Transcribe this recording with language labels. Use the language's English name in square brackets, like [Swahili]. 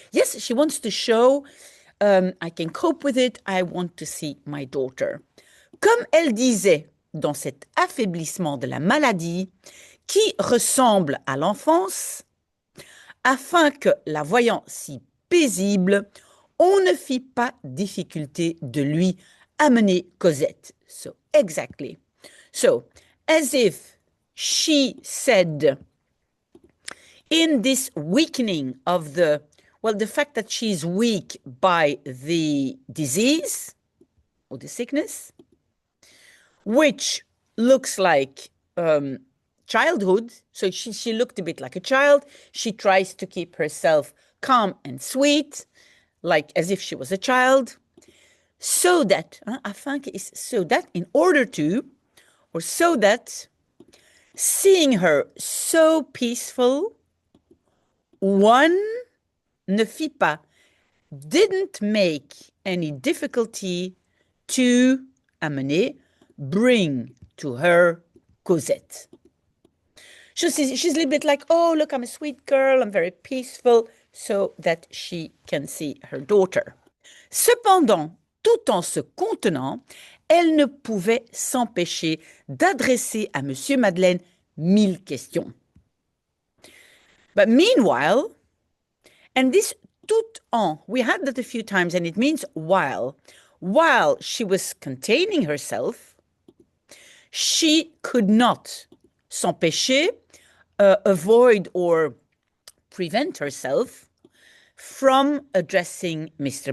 [English] Yes, she wants to show I can cope with it. I want to see my daughter. [French] Comme elle disait dans cet affaiblissement de la maladie qui ressemble à l'enfance, afin que, la voyant si paisible, on ne fit pas difficulté de lui amener Cosette. [English] So, exactly. So, as if she said, in this weakening of the fact that she's weak by the disease or the sickness, which looks like childhood. So she looked a bit like a child. She tries to keep herself calm and sweet, like as if she was a child, so that, so that in order to, or so that seeing her so peaceful, one [French] ne fit pas, [English] didn't make any difficulty to amener, bring to her Cosette. She's a little bit like, oh, look, I'm a sweet girl, I'm very peaceful, so that she can see her daughter. [French] Cependant, tout en se contenant, elle ne pouvait s'empêcher d'adresser à Monsieur Madeleine 1000 questions. [English] But meanwhile, and this [French] tout en, [English] we had that a few times, and it means while she was containing herself, she could not s'empêcher, avoid or prevent herself from addressing Mr.